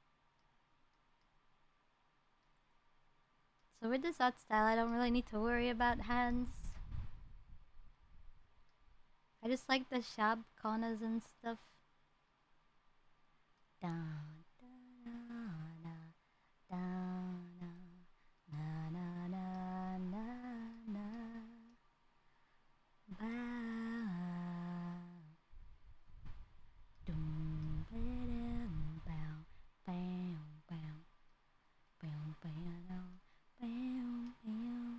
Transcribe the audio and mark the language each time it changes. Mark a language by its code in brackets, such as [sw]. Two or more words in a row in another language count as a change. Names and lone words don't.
[en] So with this art style, I don't really need to worry about hands. I just like the sharp corners and stuff. Down, down, down, na na na na na. Bow. Dum ba-dum, bow, bow, bow, bow, bow, bow, bow.